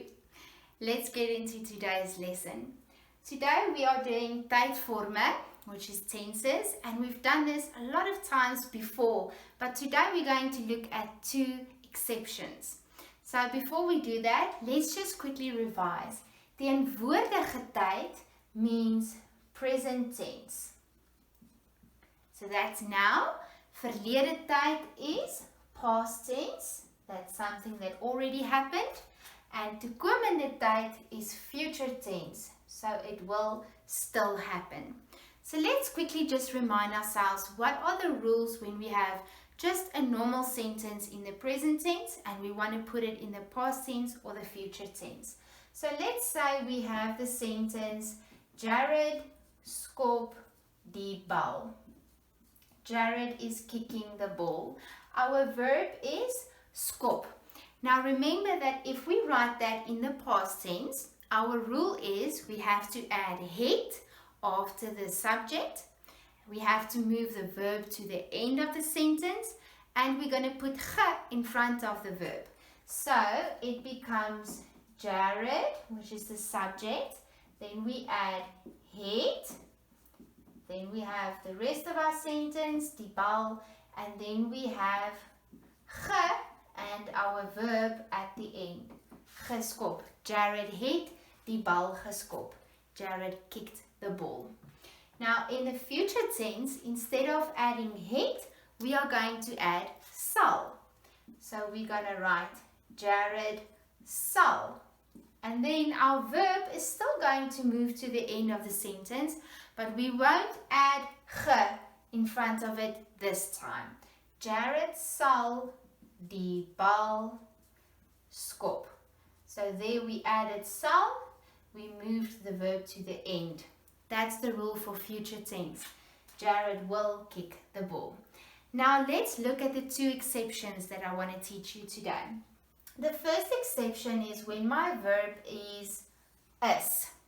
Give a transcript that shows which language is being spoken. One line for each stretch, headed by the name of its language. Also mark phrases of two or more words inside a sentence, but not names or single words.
English: Let's get into today's lesson. Today we are doing Tydvorme, which is tenses, and we've done this a lot of times before, but today we're going to look at two exceptions. So before we do that, let's just quickly revise.
Afrikaans: Teenwoordige tyd
English: means present tense. So that's now.
Afrikaans: Verlede tyd
English: is past tense. That's something that already happened. And
Afrikaans: toekomende tyd
English: is future tense. So it will still happen. So let's quickly just remind ourselves what are the rules when we have just a normal sentence in the present tense and we want to put it in the past tense or the future tense. So let's say we have the sentence
Afrikaans: Jared skop die bal.
English: Jared is kicking the ball. Our verb is skop. Now remember that if we write that in the past tense, our rule is we have to add het after the subject. We have to move the verb to the end of the sentence and we're going to put ge in front of the verb. So it becomes Jared, which is the subject. Then we add het. Then we have the rest of our sentence,
Afrikaans: die bal,
English: and then we have ge and our verb at the end. Geskop.
Afrikaans: Jared het die bal geskop.
English: Jared kicked the ball. Now in the future tense, instead of adding het, we are going to add sal. So we're going to write Jared sal. And then our verb is still going to move to the end of the sentence, but we won't add ge in front of it this time.
Afrikaans: Jared sal die bal skop.
English: So there we added sal, we moved the verb to the end. That's the rule for future tense. Jared will kick the ball. Now let's look at the two exceptions that I want to teach you today. The first exception is when my verb is is.